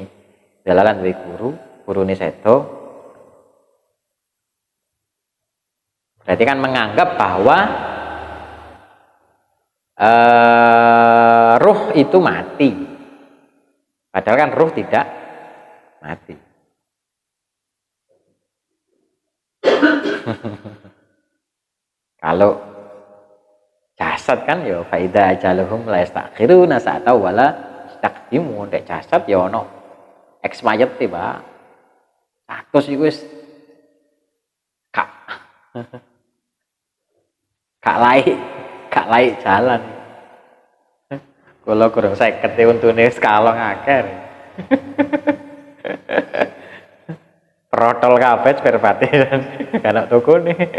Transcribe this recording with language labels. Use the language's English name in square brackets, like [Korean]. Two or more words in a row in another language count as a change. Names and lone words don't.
[Javanese] Dalalan duwe guru nih sedo. [Indonesian] Berarti kan menganggap bahwa ruh itu mati. Padahal kan ruh tidak mati. Kalau jasad kan ya [Arabic] فإذا أجلهم لا يستأخرون ساعة ولا يستقدمون. [Javanese] Nek jasad ya ono expired tiba. Status iku wis gak gak [Indonesian] laik jalan. [Javanese] Kula kurang 50 untune wis kalong akeh. Protol kabeh [English] spare part [Javanese] kan ana tukune.